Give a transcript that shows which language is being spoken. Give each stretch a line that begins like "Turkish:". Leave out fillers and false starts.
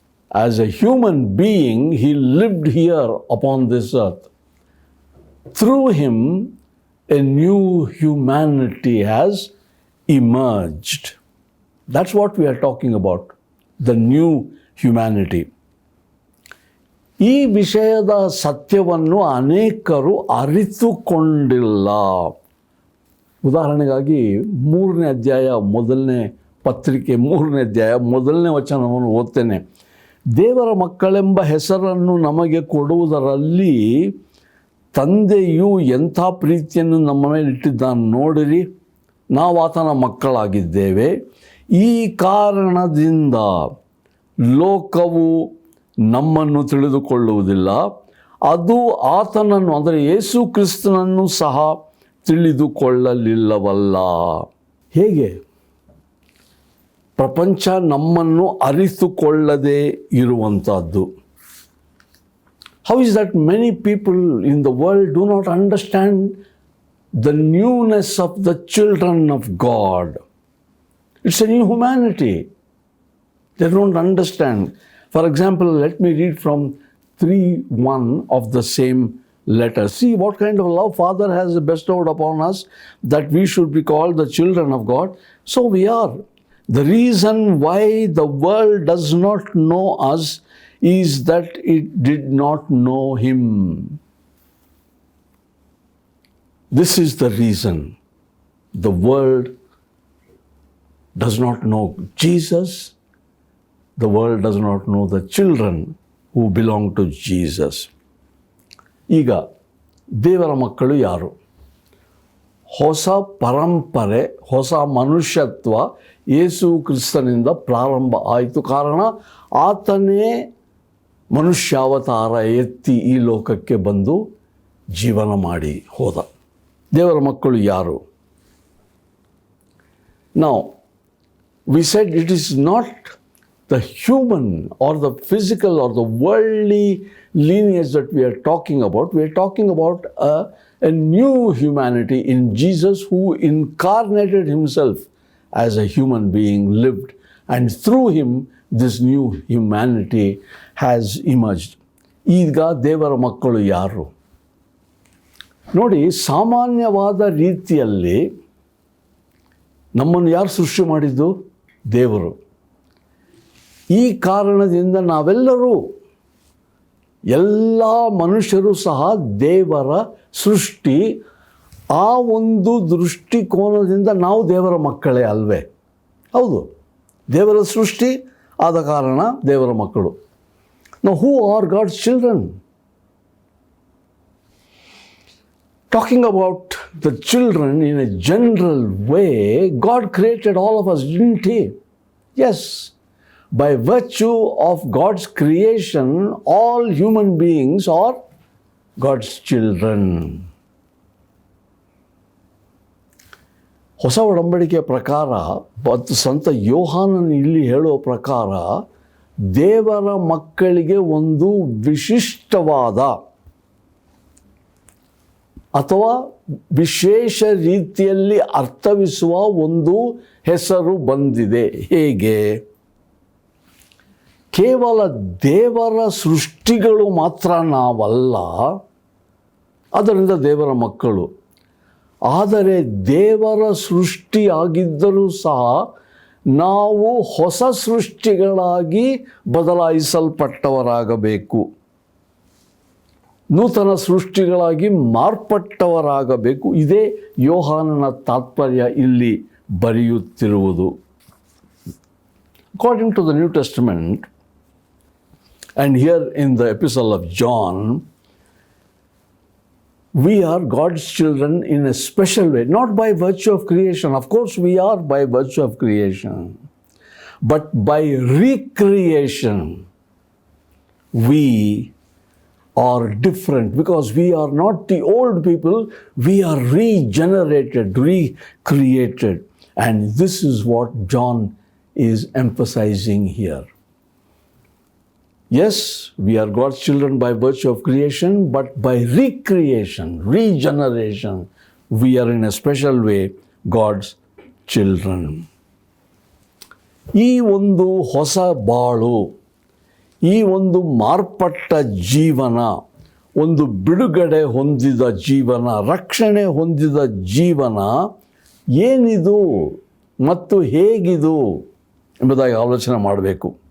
English: As a human being, he lived here upon this earth. Through him, a new humanity has emerged. That's what we are talking about, the new humanity.
Kannada: ಈ ವಿಷಯದ ಸತ್ಯವನ್ನು ಅನೇಕರು ಅರಿತುಕೊಂಡಿಲ್ಲ. ಉದಾಹರಣೆಗಾಗಿ 3ನೇ ಅಧ್ಯಾಯ 1ನೇ ಪತ್ರಿಕೆ 3ನೇ ಅಧ್ಯಾಯ 1ನೇ ವಚನವನ್ನು ಓದ್ತೇನೆ. ದೇವರ ಮಕ್ಕಳೆಂಬ ಹೆಸರನ್ನು ನಮಗೆ ಕೊಡುವುದರಲ್ಲಿ ತಂದೆಯು ಎಂಥ ಪ್ರೀತಿಯನ್ನು ನಮ್ಮ ಮೇಲೆ ಇಟ್ಟಿದ್ದಾನೆ ನೋಡಿರಿ. ನಾವು ಆತನ ಮಕ್ಕಳಾಗಿದ್ದೇವೆ. ಈ ಕಾರಣದಿಂದ ಲೋಕವು ನಮ್ಮನ್ನು ತಿಳಿದುಕೊಳ್ಳುವುದಿಲ್ಲ, ಅದು ಆತನನ್ನು ಅಂದರೆ ಯೇಸು ಕ್ರಿಸ್ತನನ್ನು ಸಹ ತಿಳಿದುಕೊಳ್ಳಲಿಲ್ಲವಲ್ಲ. ಹೇಗೆ ಪ್ರಪಂಚ ನಮ್ಮನ್ನು ಅರಿತುಕೊಳ್ಳದೆ ಇರುವಂಥದ್ದು?
English: How is that many people in the world do not understand the newness of the children of God? It's a new humanity. They don't understand. For example, let me read from 3:1 of the same letter. See what kind of love Father has bestowed upon us, that we should be called the children of God. So we are. The reason why the world does not know us is that it did not know him. This is the reason the world does not know Jesus. The world does not know the children who belong to Jesus.
Kannada: ಈಗ ದೇವರ ಮಕ್ಕಳು ಯಾರು? ಹೊಸ ಪರಂಪರೆ, ಹೊಸ ಮನುಷ್ಯತ್ವ ಯೇಸು ಕ್ರಿಸ್ತನಿಂದ ಪ್ರಾರಂಭ ಆಯಿತು. ಕಾರಣ ಆತನೇ ಮನುಷ್ಯಾವತಾರ ಎತ್ತಿ ಈ ಲೋಕಕ್ಕೆ ಬಂದು ಜೀವನ ಮಾಡಿ ಹೋದ. ದೇವರ ಮಕ್ಕಳು ಯಾರು?
English: Now, we said it is not the human or the physical or the worldly lineage that we are talking about. We are talking about a new humanity in Jesus, who incarnated himself as a human being, lived, and through him this new humanity has emerged.
Kannada: ಈಗ ದೇವರ ಮಕ್ಕಳು ಯಾರು? ನೋಡಿ, ಸಾಮಾನ್ಯವಾದ ರೀತಿಯಲ್ಲಿ ನಮ್ಮನ್ನು ಯಾರು ಸೃಷ್ಟಿ ಮಾಡಿದ್ದು? ದೇವರು. ಈ ಕಾರಣದಿಂದ ನಾವೆಲ್ಲರೂ, ಎಲ್ಲ ಮನುಷ್ಯರು ಸಹ ದೇವರ ಸೃಷ್ಟಿ. ಆ ಒಂದು ದೃಷ್ಟಿಕೋನದಿಂದ ನಾವು ದೇವರ ಮಕ್ಕಳೇ ಅಲ್ವೇ? ಹೌದು, ದೇವರ ಸೃಷ್ಟಿ ಆದ ಕಾರಣ ದೇವರ ಮಕ್ಕಳು.
English: Now, who are God's children? Talking about the children in a general way, God created all of us, didn't he? Yes. By virtue of God's creation, all human beings are God's children.
Kannada: ಹೊಸ ಒಡಂಬಡಿಕೆಯ ಪ್ರಕಾರ ಮತ್ತು ಸಂತ ಯೋಹಾನನು ಇಲ್ಲಿ ಹೇಳುವ ಪ್ರಕಾರ ದೇವರ ಮಕ್ಕಳಿಗೆ ಒಂದು ವಿಶಿಷ್ಟವಾದ ಅಥವಾ ವಿಶೇಷ ರೀತಿಯಲ್ಲಿ ಅರ್ಥವಿಸುವ ಒಂದು ಹೆಸರು ಬಂದಿದೆ. ಹೇಗೆ? ಕೇವಲ ದೇವರ ಸೃಷ್ಟಿಗಳು ಮಾತ್ರ ನಾವಲ್ಲ, ಅದರಿಂದ ದೇವರ ಮಕ್ಕಳು. ಆದರೆ ದೇವರ ಸೃಷ್ಟಿಯಾಗಿದ್ದರೂ ಸಹ ನಾವು ಹೊಸ ಸೃಷ್ಟಿಗಳಾಗಿ ಬದಲಾಯಿಸಲ್ಪಟ್ಟವರಾಗಬೇಕು, ನೂತನ ಸೃಷ್ಟಿಗಳಾಗಿ ಮಾರ್ಪಟ್ಟವರಾಗಬೇಕು. ಇದೇ ಯೋಹಾನನ ತಾತ್ಪರ್ಯ ಇಲ್ಲಿ ಬರೆಯುತ್ತಿರುವುದು.
English: According to the New Testament, and here in the Epistle of John, we are God's children in a special way, not by virtue of creation. Of course, we are by virtue of creation, but by recreation, we are different because we are not the old people, we are regenerated, recreated. And this is what John is emphasizing here. Yes, we are God's children by virtue of creation, but by recreation, regeneration, we are in a special way God's children.
Kannada: ಈ ಒಂದು ಹೊಸ ಬಾಳು, ಈ ಒಂದು ಮಾರ್ಪಟ್ಟ ಜೀವನ, ಒಂದು ಬಿಡುಗಡೆ ಹೊಂದಿದ ಜೀವನ, ರಕ್ಷಣೆ ಹೊಂದಿದ ಜೀವನ ಏನಿದು ಮತ್ತು ಹೇಗಿದು ಎಂಬುದಾಗಿ ಆಲೋಚನೆ ಮಾಡಬೇಕು.